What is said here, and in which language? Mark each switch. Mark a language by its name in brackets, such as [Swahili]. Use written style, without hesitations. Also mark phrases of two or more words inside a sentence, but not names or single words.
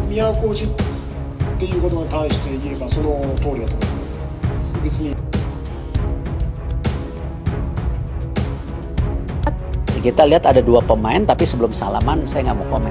[Japanese] 宮古路っていうことに対して言えばその通りだと思います。別に [Indonesian] Kita lihat ada dua pemain, tapi sebelum salaman saya nggak mau komen.